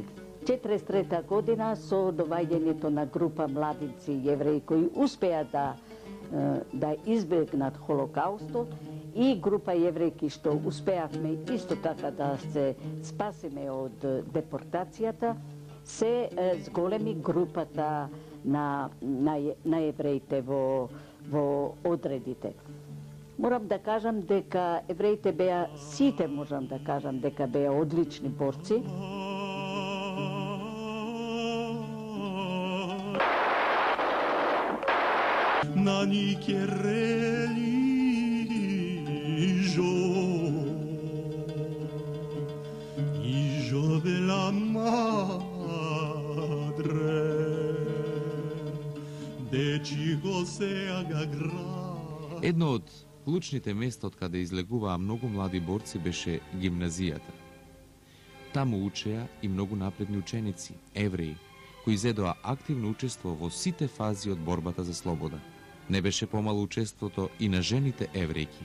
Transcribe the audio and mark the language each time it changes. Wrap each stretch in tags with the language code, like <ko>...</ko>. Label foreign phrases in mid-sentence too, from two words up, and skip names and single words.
<mk>43 година со доваѓањето на група младенци евреи кои успеа да избегнат Холокаустот и група еврејки што успеавме исто така да се спасиме од депортацијата, се зголеми групата на евреите во одредите. Морам да кажам дека евреите беа, сите можам да кажам дека беа одлични борци. Na nique religio della madre de chico se agra. Едно од клучните места од каде излегуваа многу млади борци беше гимназијата. Таму учеа и многу напредни ученици, евреи, кои зедоа активно учество во сите фази од борбата за слобода. Не беше помало учеството и на жените еврејки.</mk>